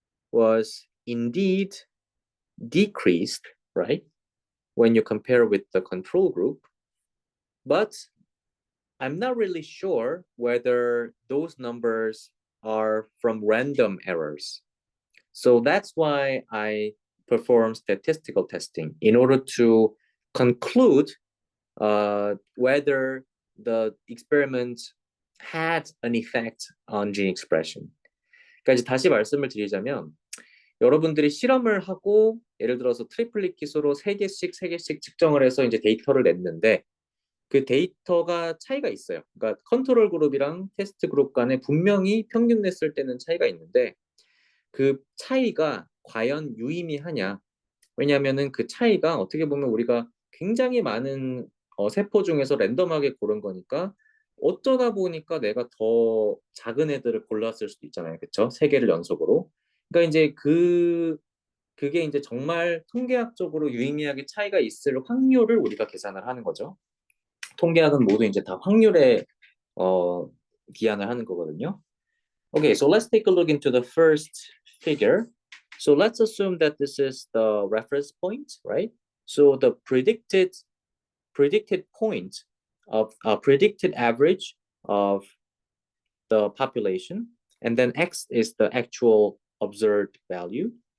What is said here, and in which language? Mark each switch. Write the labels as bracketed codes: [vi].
[en] was indeed decreased, right, when you compare with the control group, but I'm not really sure whether those numbers are from random errors. So that's why I perform statistical testing in order to conclude whether the experiment had an effect on gene expression. [ko] 그러니까 이제 다시 말씀을 드리자면 여러분들이 실험을 하고 예를 들어서 트리플릿 기수로 3개씩 측정을 해서 이제 데이터를 냈는데 그 데이터가 차이가 있어요. 그러니까 컨트롤 그룹이랑 테스트 그룹 간에 분명히 평균 냈을 때는 차이가 있는데 그 차이가 과연 유의미하냐? 왜냐하면은 그 차이가 어떻게 보면 우리가 굉장히 많은 세포 중에서 랜덤하게 고른 거니까 어쩌다 보니까 내가 더 작은 애들을 골랐을 수도 있잖아요. 그렇죠? 3개를 연속으로. 그러니까 이제 그게 이제 정말 통계학적으로 유의미하게 차이가 있을 확률을 우리가 계산을 하는 거죠. 통계학은 모두 이제 다 확률에 기한을 하는 거거든요. [en] Okay, so let's take a look into the first figure. So let's assume that this is the reference point, right? So the predicted point of predicted average of the population, and then x is the actual observed value.